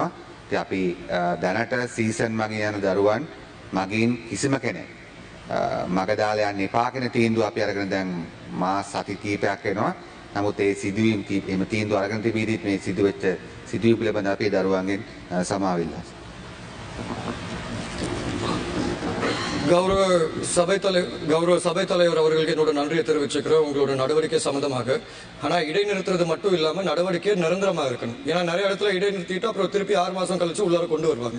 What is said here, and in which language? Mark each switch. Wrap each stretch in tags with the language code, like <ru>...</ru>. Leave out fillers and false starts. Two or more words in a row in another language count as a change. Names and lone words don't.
<si>ඉතින් අපි දැනට සීසන් මගින් යන දරුවන් මගින් කිසිම කෙනෙක් මග දාලා යන්න එපා කියන තීන්දුව අපි අරගෙන දැන් මාස සති කිහිපයක් වෙනවා. නමුත් ඒ සිදුවීම් එහෙම තීන්දුව අරගෙන තිබීදීත් මේ සිදුවෙච්ච සිදුවීම් පිළිබඳව අපි දරුවන්ගෙන් සමාවිල්ලා.</si> <ta>கௌரவ சபை தலைவர் அவர்களுக்கு என்னோட நன்றியை தெரிவிச்சுக்கிறேன் உங்களோட நடவடிக்கை சம்பந்தமாக. ஆனா இடைநிறுத்துறது மட்டும் இல்லாம நடவடிக்கை நிரந்தரமா இருக்கணும். ஏன்னா நிறைய இடத்துல இடைநிறுத்திட்டு அப்புறம் திருப்பி 6 மாசம் கழிச்சு உள்ளார கொண்டு வருவாங்க.</ta>